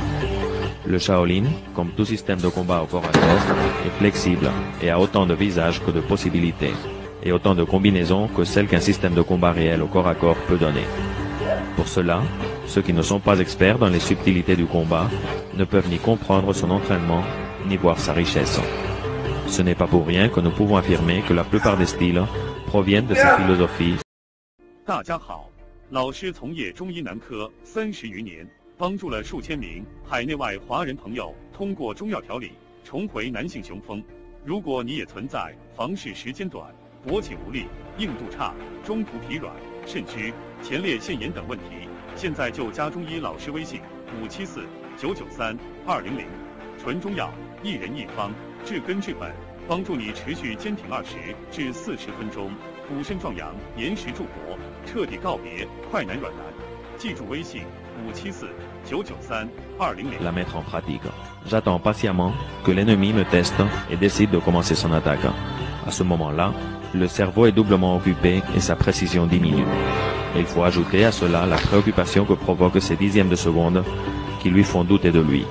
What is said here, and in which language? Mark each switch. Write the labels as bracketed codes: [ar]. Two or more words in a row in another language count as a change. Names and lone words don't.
[fr] Le Shaolin, comme tout système de combat au corps à corps, est flexible et a autant de visages que de possibilités, et autant de combinaisons que celles qu'un système de combat réel au corps à corps peut donner. Pour cela, ceux qui ne sont pas experts dans les subtilités du combat ne peuvent ni comprendre son entraînement, ni voir sa richesse. Ce n'est pas pour rien que nous pouvons affirmer que la plupart des styles proviennent de sa philosophie. [zh] 大家好，老师从业中医男科30余年，帮助了数千名海内外华人朋友通过中药调理重回男性雄风。如果你也存在房事时间短、勃起无力、硬度差、中途疲软、肾虚、前列腺炎等问题，现在就加中医老师微信574-993-200，纯中药，一人一方，治根治本，帮助你持续坚挺20至40分钟，补肾壮阳，延时助勃，彻底告别快男软男。记住微信574-993-200。 [fr] La mettre en pratique. J'attends patiemment que l'ennemi me teste et décide de commencer son attaque. À ce moment-là, le cerveau est doublement occupé et sa précision diminue. Et il faut ajouter à cela la préoccupation que provoquent ces dixièmes de seconde qui lui font douter de lui.